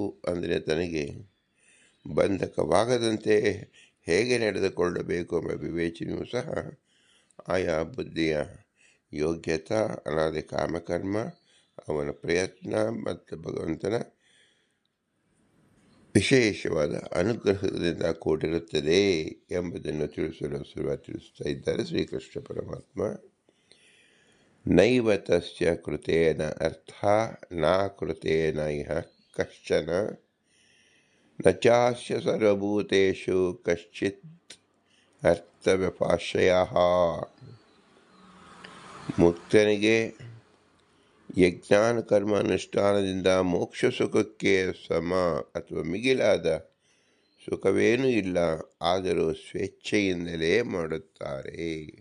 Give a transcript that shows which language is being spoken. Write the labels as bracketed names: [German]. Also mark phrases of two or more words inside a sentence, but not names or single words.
[Kannada] ಅಂದರೆ ತನಗೆ ಬಂಧಕವಾಗದಂತೆ ಹೇಗೆ ನಡೆದುಕೊಳ್ಳಬೇಕು ಎಂಬ ವಿವೇಚನೆಯೂ ಸಹ ಆಯಾ ಬುದ್ಧಿಯ ಯೋಗ್ಯತಾ, ಅನಾದಿ ಕಾಮಕರ್ಮ, ಅವನ ಪ್ರಯತ್ನ ಮತ್ತು ಭಗವಂತನ ವಿಶೇಷವಾದ ಅನುಗ್ರಹದಿಂದ ಕೂಡಿರುತ್ತದೆ ಎಂಬುದನ್ನು ತಿಳಿಸಲು ತಿಳಿಸ್ತಾ ಇದ್ದಾರೆ ಶ್ರೀಕೃಷ್ಣ ಪರಮಾತ್ಮ. [Sanskrit] ನೈವ ತಸ್ಯ ಕೃತೇನ ಅರ್ಥ ನ ಕೃತೇನ ಇಹ ಕಶ್ಚನ ನ ಚಾಸ್ಯ ಸರ್ವಭೂತೇಷು ಕಶ್ಚಿತ್ ಅರ್ಥವ್ಯಪಾಶ್ರಯಃ. [Kannada] ಮುಕ್ತನಿಗೆ ಯಜ್ಞಾನ ಕರ್ಮ ಅನುಷ್ಠಾನದಿಂದ ಮೋಕ್ಷ ಸುಖಕ್ಕೆ ಸಮ ಅಥವಾ ಮಿಗಿಲಾದ ಸುಖವೇನೂ ಇಲ್ಲ. ಆದರೂ ಸ್ವೇಚ್ಛೆಯಿಂದಲೇ ಮಾಡುತ್ತಾರೆ.